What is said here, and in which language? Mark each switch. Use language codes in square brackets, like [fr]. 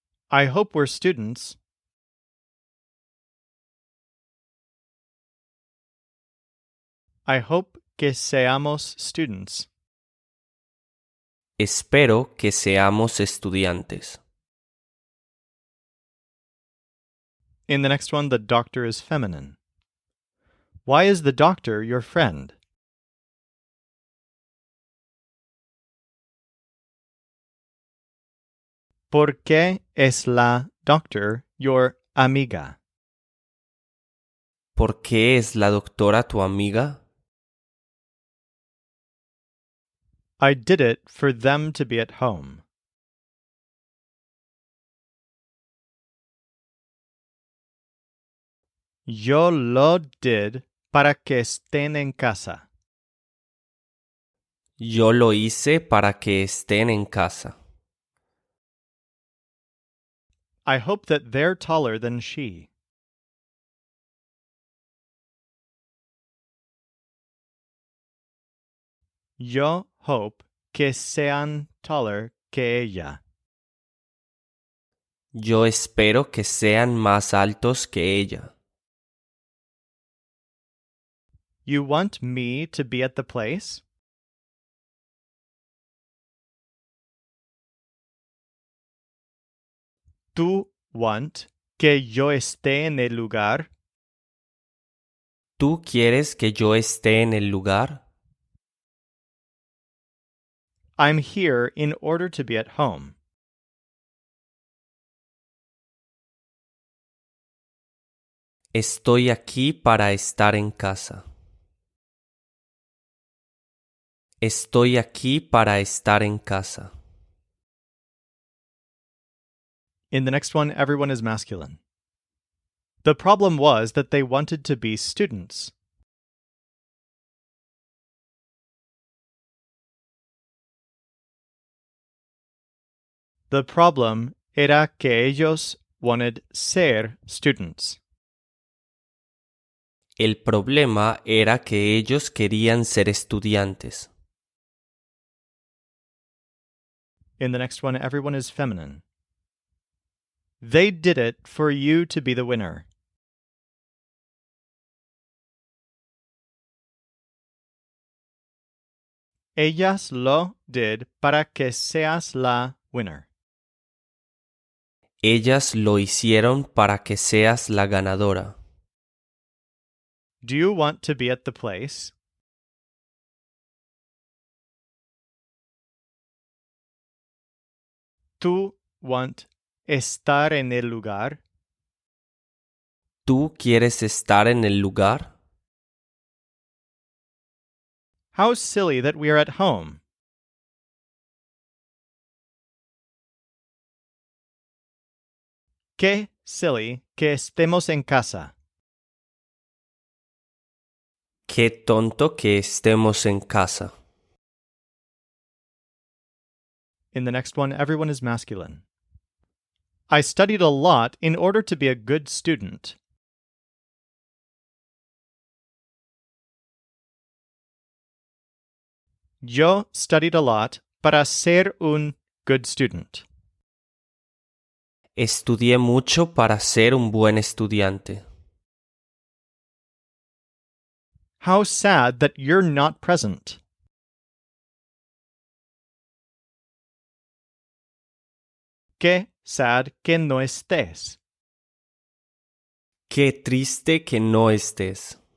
[en] I hope we're students. I hope [es] que seamos [en] students. [es] Espero que seamos estudiantes. [en] In the next one, the doctor is feminine. Why is the doctor your friend? [es] ¿Por qué es la [en] doctor your [es] amiga? ¿Por qué es la doctora tu amiga? [en] I did it for them to be at home. [es] Yo lo [en] did [es] para que estén en casa. Yo lo hice para que estén en casa. [en] I hope that they're taller than she. [es] Yo [en] hope [es] que sean [en] taller [es] que ella. Yo espero que sean más altos que ella. [en] You want me to be at the place? [es] ¿Tú [en] want [es] que yo esté en el lugar? ¿Tú quieres que yo esté en el lugar? [en] I'm here in order to be at home. [es] Estoy aquí para estar en casa. Estoy aquí para estar en casa. [en] In the next one, everyone is masculine. The problem was that they wanted to be students. The problem [es] era que ellos [en] wanted [es] ser [en] students. [es] El problema era que ellos querían ser estudiantes. [en] In the next one, everyone is feminine. They did it for you to be the winner. [es] Ellas lo [en] did [es] para que seas la [en] winner. [es] Ellas lo hicieron para que seas la ganadora. [en] Do you want to be at the place? [es] ¿Tú [en] want [es] estar en el lugar? ¿Tú quieres estar en el lugar? [en] How silly that we are at home. [es] Qué [en] silly [es] que estemos en casa. Qué tonto que estemos en casa. [en] In the next one, everyone is masculine. I studied a lot in order to be a good student. [es] Yo [en] studied a lot [es] para ser un [en] good student. [es] Estudié mucho para ser un buen estudiante. [en] How sad that you're not present. [es] Qué [en] sad [es] que no estés. Qué triste que no estés.